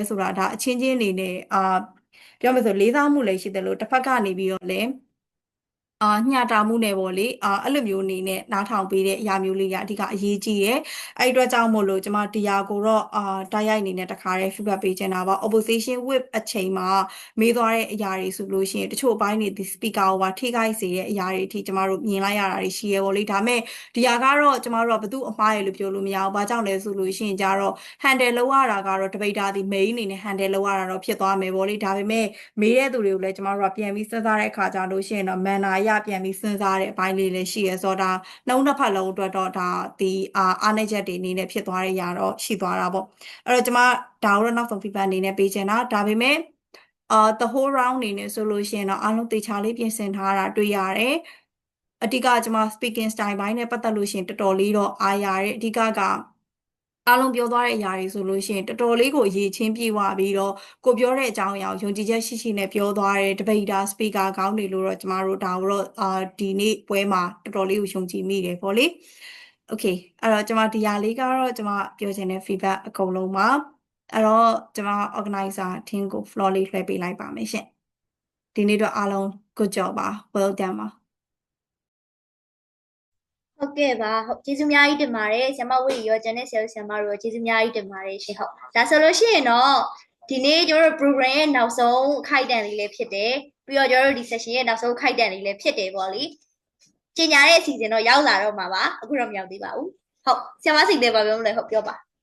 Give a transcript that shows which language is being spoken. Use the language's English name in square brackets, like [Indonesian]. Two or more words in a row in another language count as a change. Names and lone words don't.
[Burmese] ဆိုတာဒါအချင်းချင်းအနေနဲ့ပြောမယ်ဆိုလေးစားမှုလည်းရှိတယ်လို့တစ်ဖက်ကနေပြီးတော့လည်းညှတာမှုနဲ့ပေါ့လေအဲ့လိုမျိုးအနေနဲ့နားထောင်ပေးတဲ့အရာမျိုးလေးကအဓိကအရေးကြီးတယ်အဲ့အတွက်ကြောင့်မို့လို့ကျမတရားကိုတော့တိုက်ရိုက်အနေနဲ့တခါတည်း feedback ပေးချင်တာပါ [English] opposition whip [Burmese] အချိန်မှာမေးသွားတဲ့အရာတွေဆိုလို့ရှိရင်တချို့အပိုင်းတွေဒီ speaker ကိုပါထိခို က်စေတဲ့အရာတွေအထိကျမတို့မြင်လိုက်ရတာတွေရှိရပေါ့လေဒါမဲ့ဒီဟာကတော့ကျမတို့ကဘသူအမှားရလို့ပြောလို့မရဘူးဘာကြောင့်လဲဆိုလို့ရှိရင်ကြတော့ handle လုပ်ရတာကတော့ debater ဒီ main အနေနဲ့ handle လုပ်ရတာတော့ဖြစ်သွားမယ်ပေါ့လေဒါပေမဲ့မေးတဲ့သူတွေကိုလည်းကျမတို့က ပြန်ပြီးစဉ်းစားတဲ့အခါကြလို့ရှိရင်တော့ manner ရပြန်ပြီးစဉ်းစားတဲ့အပိုင်းလေးလည်းရှိရဆိုတော့ဒါနှုံးတစ်ဖက်လုံးအတွက်တော့ဒါဒီအားနည်းချက်တွေအနေနဲ့ဖြစ်သွားတဲ့ຢာတော့ရှိသွားတာပေါ့အဲ့တော့ကျ မဒါကတော့နောက်ဆုံး feedback အနေနဲ့ပေးချင်တာဒါပေမဲ့ [English] the whole round [Burmese] အနေနဲ့ဆိုလို့ရှိရင်တော့အားလုံးတေချာလေးပြင်ဆင်ထားတာတွေ့ရတယ်အဓိကကျမ [English] speaking style [Burmese] ဘိုင်းနဲ့ပတ်သက်လို့ရှိရင်တော်တော်လေးတော့အားရတယ်အဓိကအားလုံးပြောသွားတဲ့အရာတွေဆိုလို့ရှိရင်တော်တော်လေးကိုအရေးချင်းပြေဝပြီးတော့ကိုပြောတဲ့အကြောင်းအရာကိုယုံကြည်ချက်ရှိရှိနဲ့ပြောသွားတဲ့ [English] debater speaker [Burmese] ကောင်းတွေလို့တော့ကျမတို့ဒါတော့ဒီနေ့ပွဲမှာတော်တော်လေးကိုယုံကြည်မိတယ်ပေါ့လေ Okay အဲ့တော့ကျမဒီဟာလေးကတော့ကျမပြောချင်တဲ့ feedback အကုန်လုံးပါအဲ့တော့ကျမ [English] organizer team [Burmese] ကို floor လေးလွှဲပေးလိုက်ပါမယ်ရှင်ဒီနေ့တော့အားလုံး [English] good job [Burmese] ပါ [English] well done [Burmese] ပါ ဟုတ်ကဲ့ပါဟုတ်ကျေးဇူးအများကြီးတင်ပါတယ်ဆရာမဝေရောကျန်တဲ့ဆရာဆရာမတို့ကျေးဇူးအများကြီးတင်ပါတယ်ရှင်ဟုတ်ဒါဆိုလို့ရှိရင်တော့ဒီနေ့ကျွန်တော်တို့ program ရဲ့နောက်ဆုံးခိုက်တန်လေးလည်းဖြစ်တယ်ပြီးတော့ကျွန်တော်တို့ဒီ session ရဲ့နောက်ဆုံးခိုက်တန်လေးလည်းဖြစ်တယ်ပေါ့လေကျင်ညာတဲ့အစီအစဉ်တော့ရောက်လာတော့မှာပါအခုတော့မရောက်သေးပါဘူးဟုတ်ဆရာမစိတ်သေးပါပြောမလဲဟုတ်ပြောပါ